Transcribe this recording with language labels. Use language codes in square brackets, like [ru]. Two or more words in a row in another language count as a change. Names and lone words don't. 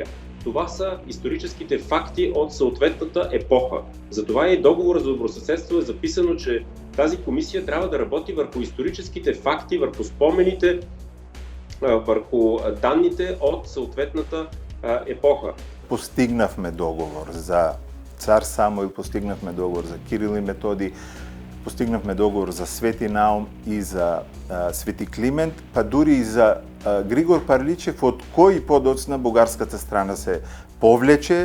[bg] Това са историческите факти от съответната епоха. Затова и договора за добросъседство е записано, че тази комисия трябва да работи върху историческите факти, върху спомените, върху данните от съответната епоха. [mk] Постигнавме договор за Цар Самоил, постигнавме договор за Кирил и Методи, постигнавме договор за Свети Наум и за Свети Климент, па дури и за Григор Парличев, од кој подоцна бугарската страна се повлече.